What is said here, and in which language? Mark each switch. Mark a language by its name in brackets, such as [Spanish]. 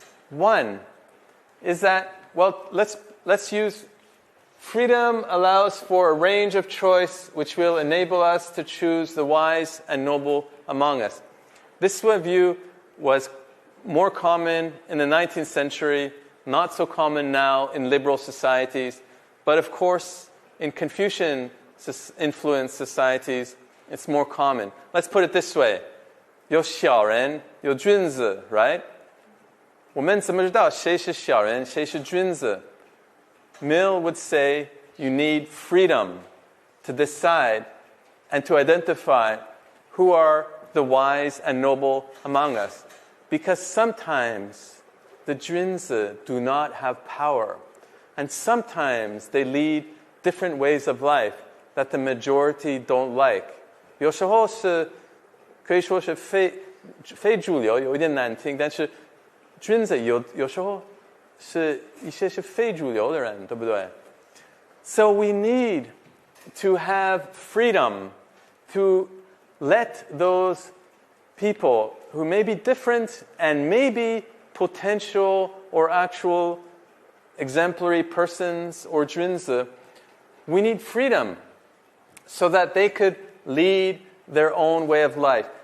[English] One is that, well, let's use freedom allows for a range of choice which will enable us to choose the wise and noble among us. This view was more common in the 19th century, not so common now in liberal societies. But of course, in Confucian influenced societies, it's more common. Let's put it this way. [Chinese] 有小人,有君子, [English] right? [Chinese] 我们怎么知道谁是小人,谁是君子? [English] Mill would say you need freedom to decide and to identify who are the wise and noble among us. Because sometimes the Junzi do not have power. And sometimes they lead different ways of life that the majority don't like. [Chinese] 有时候是可以说是非主流，有一点难听，但是君子有时候是一些是非主流的人，对不对？ [English] So we need to have freedom to let those people who may be different and maybe potential or actual exemplary persons or junzi, we need freedom so that they could lead their own way of life.